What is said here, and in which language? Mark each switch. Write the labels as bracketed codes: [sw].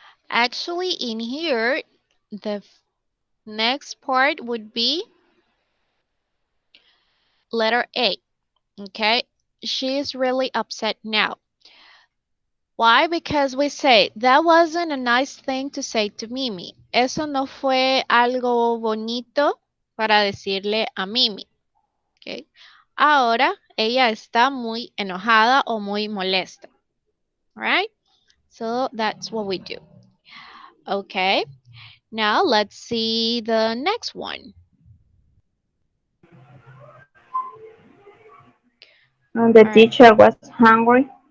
[en] Actually, in here, the next part would be letter A. Okay. She is really upset now. Why? Because we say, that wasn't a nice thing to say to Mimi. [es] Eso no fue algo bonito para decirle a Mimi. Okay. Ahora ella está muy enojada o muy molesta. [en] Right? So that's what we do. Okay. Now let's see the next one. The All right. teacher was hungry.